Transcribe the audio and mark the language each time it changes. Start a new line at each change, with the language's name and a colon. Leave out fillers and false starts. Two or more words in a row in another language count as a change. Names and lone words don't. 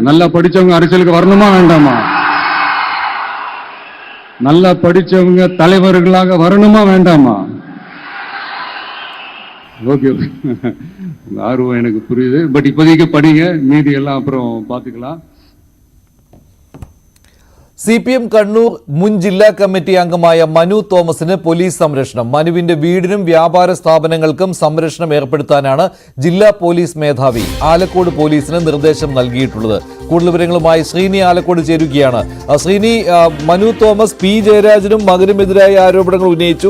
Tamil: நல்லா படிச்சவங்க அரசியலுக்கு வரணுமா வேண்டாமா? நல்லா படிச்சவங்க தலைவர்களாக வரணுமா வேண்டாமா? ஓகே உங்க ஆர்வம் எனக்கு புரியுது. பட் இப்போதைக்கு படிங்க, மீதி எல்லாம் அப்புறம் பார்த்துக்கலாம்.
Malayalam: CPM കണ്ണൂർ മുൻ ജില്ലാ കമ്മിറ്റി അംഗമായ മനു തോമസിന് പോലീസ് സംരക്ഷണം. മനുവിന്റെ വീടിനും വ്യാപാര സ്ഥാപനങ്ങൾക്കും സംരക്ഷണം ഏർപ്പെടുത്താനാണ് ജില്ലാ പോലീസ് മേധാവി ആലക്കോട് പോലീസിന് നിർദ്ദേശം നൽകിയിട്ടുള്ളത്. കൂടുതൽ വിവരങ്ങളുമായി ശ്രീനി ആലക്കോട് ചേരുകയാണ്. ശ്രീനി, മനു തോമസ് പി ജയരാജനും മകനുമെതിരായ ആരോപണങ്ങൾ ഉന്നയിച്ചു.